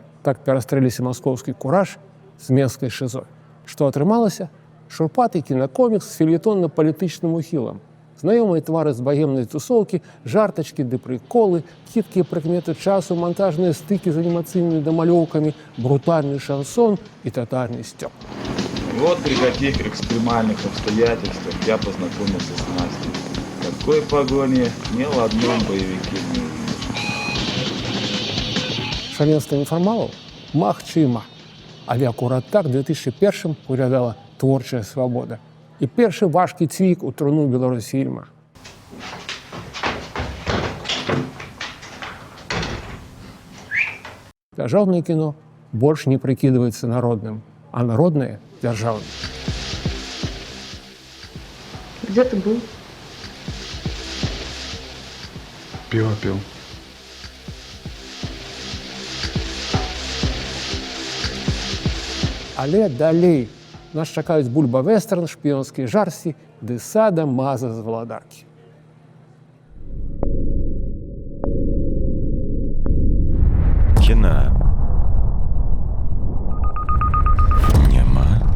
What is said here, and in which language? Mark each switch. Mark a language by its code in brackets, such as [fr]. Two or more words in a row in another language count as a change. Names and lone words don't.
[be] Так перастрэліся маскоўскі кураж з менскай шызой. Што атрымалася? Шурпаты кінакомікс з фельетонна-палітычным ухілам. Знаёмыя твары з багемнай тусоўкі, жартачкі ды прыколы, хіткія прыкметы часу, монтажныя стыкі з анімацыйнымі дамалёўкамі, брутальны шансон і татарны сцёп. [ru] Вот при каких экстремальных обстоятельствах я познакомился с Настей. Такой погони ни в одном боевике не увидишь. [be] Шаленства нефармалаў? Магчыма. Але акурат так 2001 выглядала творчая свабода. І першы важкі цвік у труну беларусфільма. Дзяржаўнае кіно больш не прыкідваецца народным, а народнае – дзяржаўным. [ru] Где ты был? Пиво пил. [be] Але далей нас чакаюць бульба-вестерн, шпіёнскія жарсці ды сада маза з валадаркі. Кіна няма.